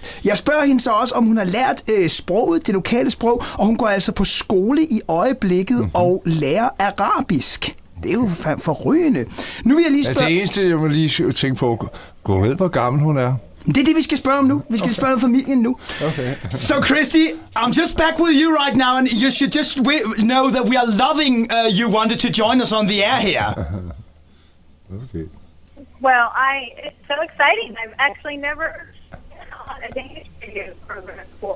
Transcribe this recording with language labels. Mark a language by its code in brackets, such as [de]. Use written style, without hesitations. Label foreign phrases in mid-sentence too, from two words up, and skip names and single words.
[da] Jeg spørger hende så også, om hun har lært sproget, det lokale sprog, og hun går altså på skole i øjeblikket og lærer arabisk. Det er jo forrygende. Nu vil jeg lige spørge... Det eneste, jeg må lige tænke på, gå ved, hvor gammel hun er. Det er det, vi skal spørge om nu. Vi skal spørge om familien nu. Okay. [en] So, Christy, I'm just back with you right now, and you should just know that we are loving you wanted to join us on the air here. Okay. Well, it's so exciting. I've actually never been on a Danish radio program before.